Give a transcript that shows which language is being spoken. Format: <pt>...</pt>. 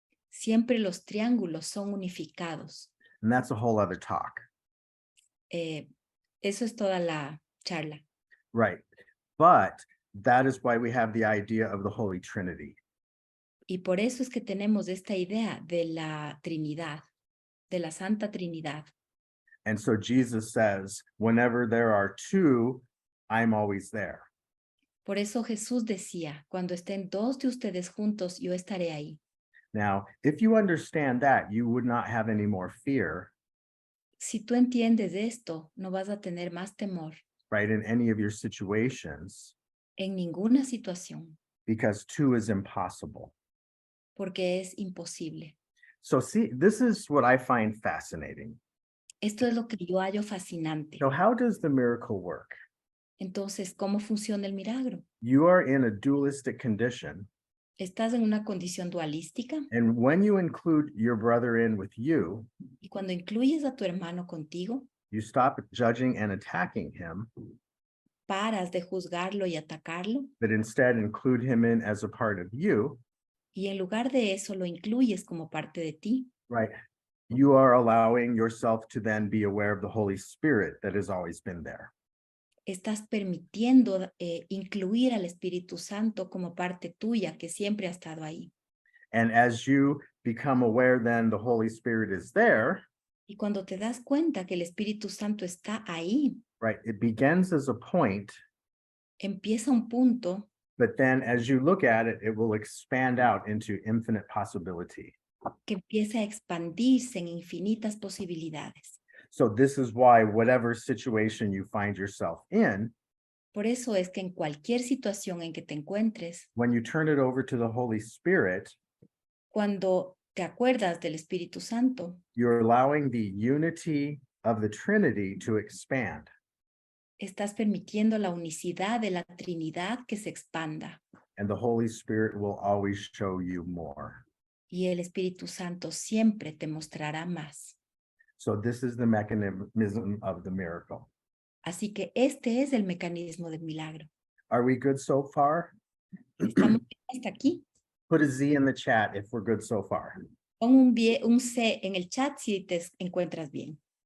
<es>Siempre los triángulos son unificados.</es> <en>And that's a whole other talk.</en> <es>Eso es toda la charla.</es> <en>Right. But that is why we have the idea of the Holy Trinity.</en> <es>Y por eso es que tenemos esta idea de la Trinidad, de la Santa Trinidad.</es> <en>And so Jesus says, whenever there are two, I'm always there.</en> <es>Por eso Jesús decía, cuando estén dos de ustedes juntos, yo estaré ahí.</es> <en>Now, if you understand that, you would not have any more fear,</en> <es>Si tú entiendes esto, no vas a tener más temor</es> <en>right, in any of your situations,</en> <es>en ninguna situación,</es> <en>because two is impossible.</en> <es>porque es imposible.</es> <en>So see, this is what I find fascinating.</en> <es>Esto es lo que yo hallo fascinante.</es> <en>So how does the miracle work?</en> <es>Entonces, ¿cómo funciona el milagro?</es> <en>You are in a dualistic condition,</en> <es>Estás en una condición dualística</es> <en>and when you include your brother in with you,</en> <es>y cuando incluyes a tu hermano contigo,</es> <en>you stop judging and attacking him,</en> <es>paras de juzgarlo y atacarlo,</es> <en>but instead include him in as a part of you,</en> <es>y en lugar de eso lo incluyes como parte de ti.</es> <en>right? You are allowing yourself to then be aware of the Holy Spirit that has always been there.</en> <es>Estás permitiendo incluir al Espíritu Santo como parte tuya que siempre ha estado ahí.</es> <en>And as you become aware, then the Holy Spirit is there,</en> <es>Y cuando te das cuenta que el Espíritu Santo está ahí,</es> <en>right? It begins as a point,</en> <es>empieza un punto,</es> <en>but then as you look at it, it will expand out into infinite possibility.</en> <es>que empiece a expandirse en infinitas posibilidades.</es> <en>So this is why whatever situation you find yourself in,</en> <es>Por eso es que en cualquier situación en que te encuentres,</es> <en>when you turn it over to the Holy Spirit,</en> <es>cuando te acuerdas del Espíritu Santo,</es> <en>you're allowing the unity of the Trinity to expand.</en> <es>estás permitiendo la unicidad de la Trinidad que se expanda.</es> <en>And the Holy Spirit will always show you more.</en> <es>Y el Espíritu Santo siempre te mostrará más.</es> <en>So this is the mechanism of the miracle.</en> <es>Así que este es el mecanismo del milagro.</es> <en>Are we good so far?</en> <es>¿Estamos bien hasta aquí?</es> <en>Put a Z in the chat if we're good so far.</en> <es>Pon un C en el chat si te encuentras bien.</es>